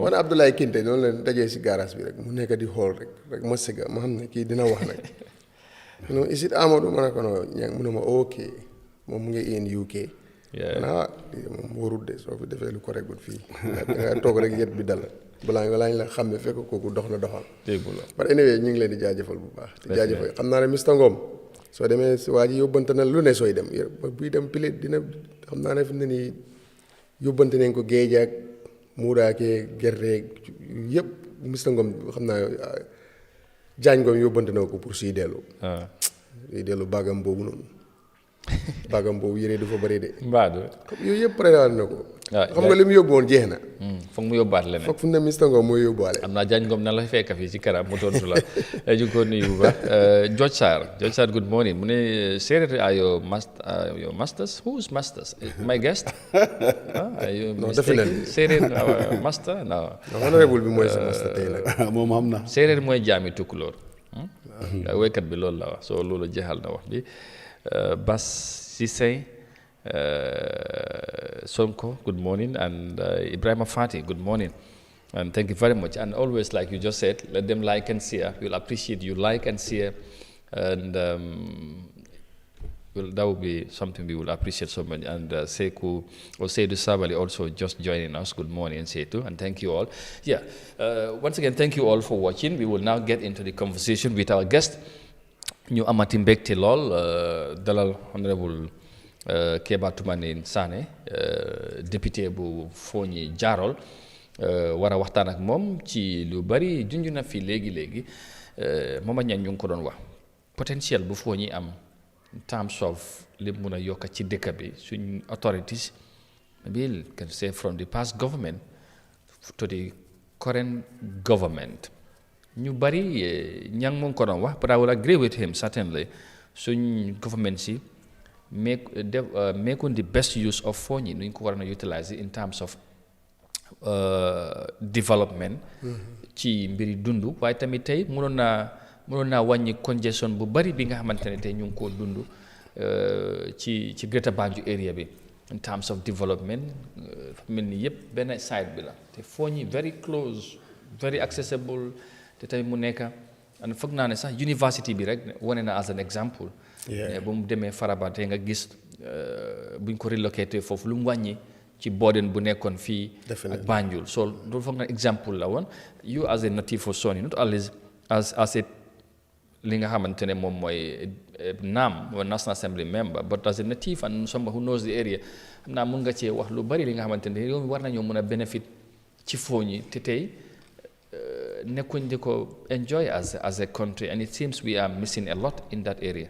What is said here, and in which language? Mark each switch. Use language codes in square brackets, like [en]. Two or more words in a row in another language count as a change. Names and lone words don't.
[wo] man Abdoulaye Kinte noonu leen dajee si garage bi rek mu nekk di xool rek ma sëgga ma xam ne kii dina wax nag non isit Amadou ma ne ko no ña mu ne ma ok moom mu ngi [en] in UK [wo] moom warut de soo fi defee lu correct gut fii nga toog rek yet bi dal balaa nga la xam ne fekk kooku dox na doxal [en] but anyway [wo] ñu ngi leen di jaajëfal bu baax di jaajëfal xam naa ne Mr Ngom soo demee si waa ji yóbbante na lu ne sooy dem buy dem pile dina xam naa ne fi mu ne nii yóbbante nañ ko géej ak muuraakee gerte yëpp Mr Ngom xam naa Jaañ Ngom yóbbante na ko pour suy dellu bagam boobu noonu bagam boobu yére du fa bëri de mbaadu yooyu yëpp préparé na ko xam nga li mu yóbbu woon jeex na foog mu yóbbaat leneen foog fu ne Mr Ngom mooy yóbbuwaale am naa Jaañ Ngom na la fekk fii ci kanam mu tontu la ñu ko nuyu bu baax George Sarr [en] good morning [wo] mu ne séeréer [en] are your masters who's masters my guest are you definitely [wo] séeréer master no honorable bi mooy sa master tey nag moom am na séeréer mooy jaami tukkulóor waykat bi loolu la wax soo loolu jeexal na wax bi [en] Bas Cissé Sonko good morning and Ibrahima Fati good morning and thank you very much and always like you just said let them like and share we'll appreciate you like and share and that will be something we will appreciate so much and Sekou or Seydou Sabali also just joining us good morning Seydou and thank you all once again thank you all for watching we will now get into the conversation with our guest [wo] ñu amati mbégte lool dalal honorable Keba Toumani Sané député bu Foni Jarol war a waxtaan ak moom ci lu bari junj na fi léegi moom ñan ñu ngi ko doon wax potentiel bu Foni am [en] in terms of [wo] li mun a yokk ci dëkk bi suñ authorities [en] maybe can say from the past government to the current government [wo] ñu bari ñang mu ngi ko doon wax [en] but I will agree with him certainly [wo] suñ government si [en] making the best use of [wo] Foni nuñ ko war a utilize [en] in terms of [wo] development ci mbiri dundu waaye tamit tey mënoon naa wàññi congestion bu bari bi nga xamante ne tey ñu ngi koo dund ci Greater Banjul area bi [en] in terms of development [wo] mel ni yëpp benn side bi la te Foni [en] very close very accessible [wo] te tamit mu nekk and foog naa ne sax university bi rek wane na [en] as an example [wo] bu mu demee Faraba te nga gis buñ ko relocate foofu lu mu wàññi ci burden bu nekkoon fii ak Banjul so loolu foog na example la woon you [en] as a native for Soni not [wo] always as a li nga xamante ne moom mooy NAM or National Assembly member but [en] as a native and someone who knows the area [wo] xam naa mun nga cee wax lu bari li nga xamante ne yow war nañoo mën a benefit ci Foni te tey nekkuñ di ko enjoy [en] as a country and it seems we are missing a lot in that area.